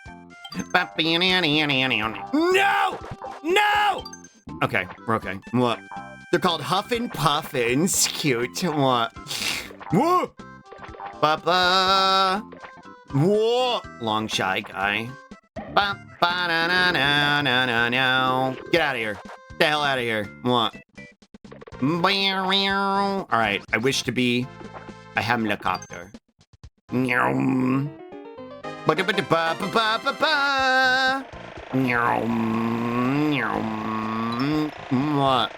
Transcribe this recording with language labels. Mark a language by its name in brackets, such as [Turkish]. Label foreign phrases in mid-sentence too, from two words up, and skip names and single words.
[English] No! Okay, we're okay. What? They're called Huffin' Puffins. Cute. What? Whoa! Ba-ba. Whoa! Long shy guy. Ba-ba-na-na-na-na-na. Get out of here. Get the hell out of here. What? Alright, I wish to be a helicopter. What?